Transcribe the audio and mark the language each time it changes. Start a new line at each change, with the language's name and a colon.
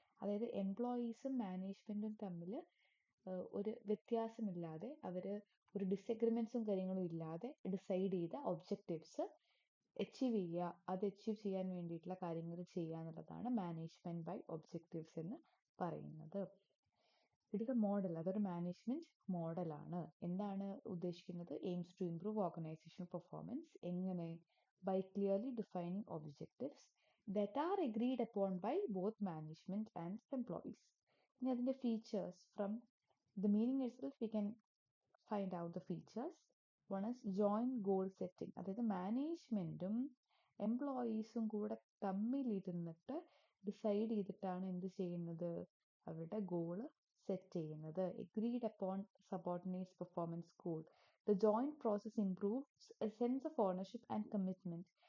Malayalam: അതായത് എംപ്ലോയീസും മാനേജ്മെൻറ്റും തമ്മിൽ ഒരു വ്യത്യാസമില്ലാതെ അവർ ഒരു ഡിസഗ്രിമെൻറ്റ്സും കാര്യങ്ങളും ഇല്ലാതെ ഡിസൈഡ് ചെയ്ത ഒബ്ജക്റ്റീവ്സ് അച്ചീവ് ചെയ്യുക. അത് അച്ചീവ് ചെയ്യാൻ വേണ്ടിയിട്ടുള്ള കാര്യങ്ങൾ ചെയ്യുക എന്നുള്ളതാണ് മാനേജ്മെൻറ്റ് ബൈ ഒബ്ജക്റ്റീവ്സ് എന്ന് പറയുന്നത്. ഇതൊരു മോഡൽ, അതൊരു മാനേജ്മെൻറ്റ് മോഡലാണ്. എന്താണ് ഉദ്ദേശിക്കുന്നത്?
English: Aims to improve organisational performance.
Malayalam: എങ്ങനെ?
English: By clearly defining objectives that are agreed upon by both management and employees.
Malayalam: ഇനി അതിൻ്റെ features,
English: From the meaning itself we can find out the features. One is joint goal setting.
Malayalam: അതായത് മാനേജ്മെൻറ്റും എംപ്ലോയീസും കൂടെ തമ്മിലിരുന്നിട്ട് decide ചെയ്തിട്ടാണ് എന്ത് ചെയ്യുന്നത്? അവരുടെ goal set ചെയ്യുന്നത്.
English: Agreed upon subordinates performance goal. The joint process improves a sense of ownership and commitment.